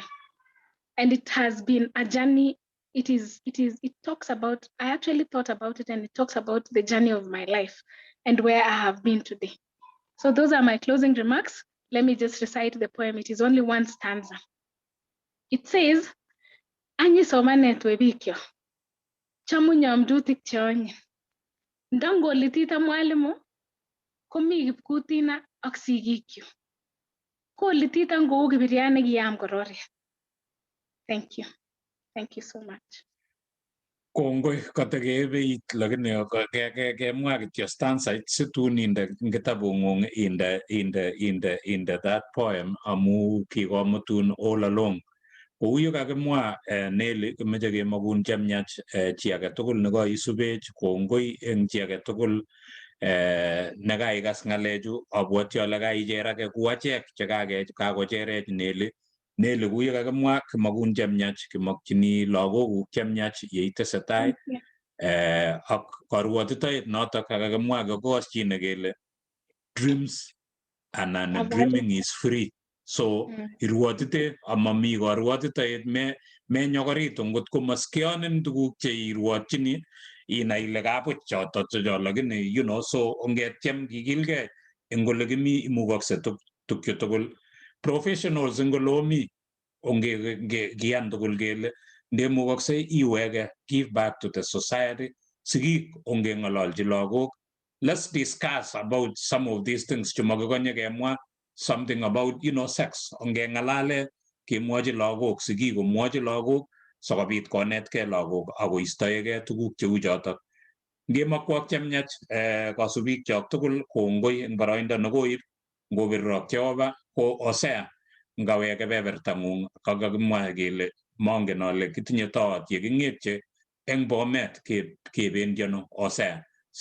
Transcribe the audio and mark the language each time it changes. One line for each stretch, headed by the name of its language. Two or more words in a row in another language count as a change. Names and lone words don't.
English: And it has been a journey. It talks about, I actually thought about it, and it talks about the journey of my life and where I have been today. So those are my closing remarks. Let me just recite the poem. It is only one stanza. It says,
Kalenjin: Anyi somanet webikyo, chamu nyamdutik cheonyi, ndango litita mwalimu, komi kipkutina ak sigikyo, ko litita ngou kibiriane kiyam kororia.
English: Thank you. Thank you so much.
Kalenjin: Kongoi katekebeit lakini kemwa kityo stanza situn inde kitabung'ung inde
English: that poem
Kalenjin: amu kikomutun
English: all along.
Kalenjin: Kou yu kakimwa Nelly kimeche kemakun chemyach chi age tugul nekaisubech, kongoi eng chi age tugul nekaikas ng'alechu, abwoti ale kaicherake ku achek chekakocherech Nelly. Nelly kuye kakimwa kimakun chemyach, kimakchini lagokuk chemyach yeitesetai ak karwotitoet notok kakimwa kakoschine kele dreams anan
English: dreaming is free.
Kalenjin: So irwotite amami karwotitoet menyokoritu ngot komaskionin tuguk cheirwotchini inai ile kabuch choto lakini
English: you know,
Kalenjin: so ongetiem kikilgei eng ole kimi imukakse tukyo tugul. Professionals eng ole omi kiyan tugul kele ndemukakse iweke,
English: give back to the society.
Kalenjin: Sigik ongeng'ololchi lagok,
English: let's discuss about some of these things
Kalenjin: chemakikonye kemwa,
English: something about, you know, sex.
Kalenjin: Ongeng'alale kemwochi lagok, sigik komwochi lagok sikobit konetkei lagok akoistoegei tuguk cheu chotok. Ngemakwok chemyach kasubik chok tugul, kongoi eng boroindo nekoib ngobirok Jehova ko Hosea ngawe kebebertang'ung kakakimwa kele mongen ale kitinye tawat yeking'etye eng Bomet kebendi ano Hosea.